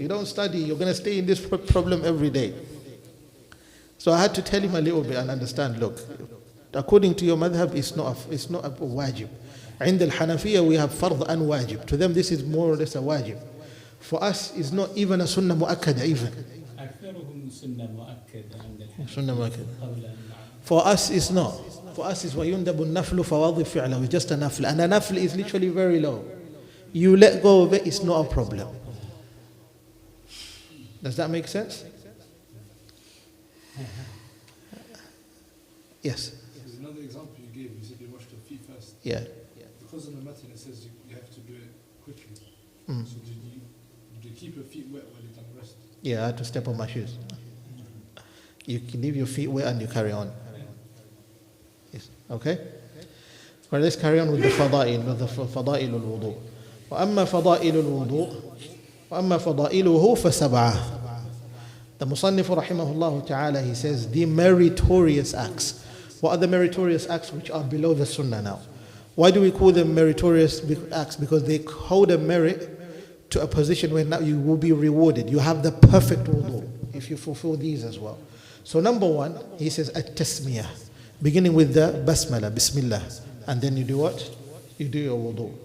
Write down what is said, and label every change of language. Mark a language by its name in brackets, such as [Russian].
[English] You don't study, you're going to stay in this problem every day. So I had to tell him a little bit and understand, look, according to your madhab, it's not a wajib. [Arabic] عند الحنفية [English] we have fard and wajib. To them this is more or less a wajib. For us, it's not even a sunnah mu'akkada even. [Arabic] أكثرهم سنة مؤكدة عند الحنفية. [English] Sunnah mu'akkada. [Arabic] قبل أن [English] For us, it's not. For us, it's [Arabic] وَيُنْدَبُ النَّفْلُ فَوَاضِفْ فِعْلَهُ. [English] It's just a nafl. And a nafl is literally very low. You let go of it, it's not a problem. Does that make sense? Yes. There's another example you gave. You said you washed your feet first. Yeah. Because in the matin it says you have to do it quickly. Mm. So did you keep your feet wet while you done the rest? Yeah, I had to step on my shoes. You can leave your feet wet and you carry on. Yes. Okay? Well, let's carry on with the fada'il, with the fada'il al-wudu. [Arabic] وأما فضائل الوضوء وأما فضائله فسبعة. [English] The Musannif rahimahullah ta'ala, he says the meritorious acts. What are the meritorious acts which are below the sunnah now? Why do we call them meritorious acts? Because they hold a merit to a position where now you will be rewarded. You have the perfect wudu if you fulfill these as well. So number one, he says at-tasmiyah, beginning with the basmala, bismillah, and then you do what? You do your wudu.